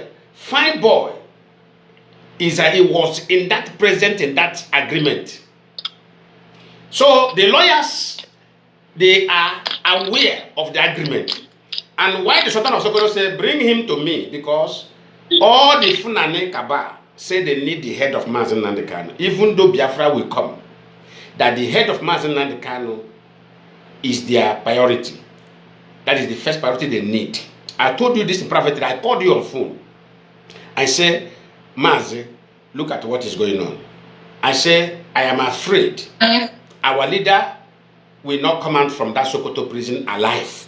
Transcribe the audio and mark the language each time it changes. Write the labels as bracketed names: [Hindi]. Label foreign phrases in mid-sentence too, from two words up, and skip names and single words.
[English] Fine boy is that he was present in that agreement. So the lawyers, they are aware of the agreement. And why the Sultan of Sokoto said, bring him to me, because all the Funane Kaba say they need the head of Mazi Nnamdi Kanu, even though Biafra will come, that the head of Mazi Nnamdi Kanu is their priority. That is the first priority they need. I told you this privately. I called you on phone. I said, Mazi, look at what is going on. I said, I am afraid our leader will not come out from that Sokoto prison alive.